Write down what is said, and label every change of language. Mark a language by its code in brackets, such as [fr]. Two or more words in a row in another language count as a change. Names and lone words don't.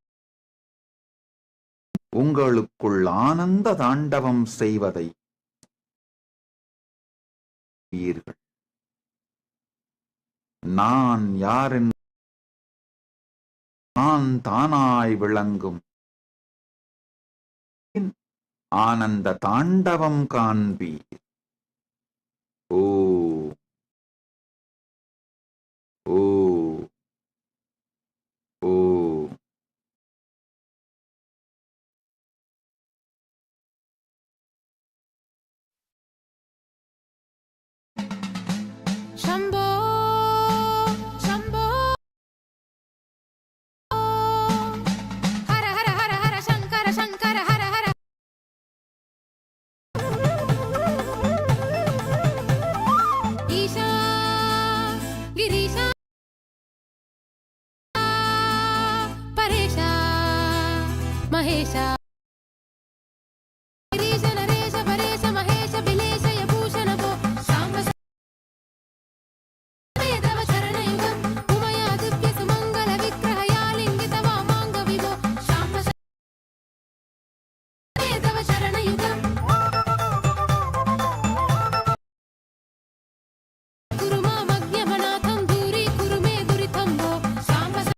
[ta] உங்களுக்குள் ஆனந்த தாண்டவம் செய்வதை நான் யாரென்று நான் தானாய் விளங்கும் ஆனந்த தாண்டவம் காண்பீர். ஓ ஓ ஓ [sa] शम्भो शम्भो हर हर हर हर शङ्कर शङ्कर हर हर ईशा गिरीशा परेशा महेशा गिरीश नरेश परेश महेश बिलेश यभूषण भो शाम्ब वेदव चरणयुगं उमयादित्य सुमङ्गल विग्रह यालिङ्गित वामाङ्ग विभो शाम्ब वेदव चरणयुगं गुरु मामज्ञमनाथं दूरी कुरु मे दुरितं भो शाम्ब